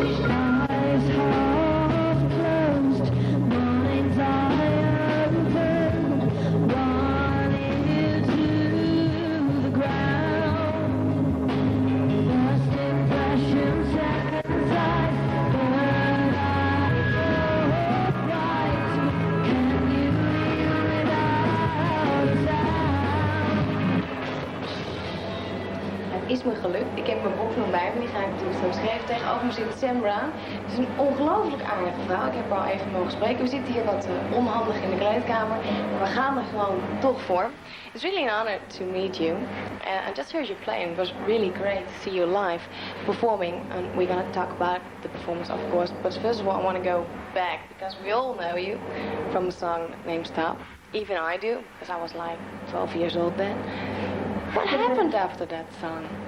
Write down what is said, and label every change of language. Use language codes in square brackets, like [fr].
[en] Eyes half closed, mind's eye open, one ear to the ground. First impression, second sight, third eye right. Can you hear without sound? [nl] Het is me gelukt. Ik heb mijn boek nog bij me, die ga ik natuurlijk zo schrijven. Tegenover me zit Sam Brown. Het is een ongelooflijk aardige vrouw. Ik heb haar al even mogen spreken. We zitten hier wat onhandig in de kleedkamer. Maar we gaan er gewoon toch voor. [en] It's really an honor to meet you. I just heard you play and it was really great to see you live performing. And we're going to talk about the performance, of course. But first of all, I want to go back because we all know you from a song named Stop. Even I do, because I was like 12 years old then. What happened after that song?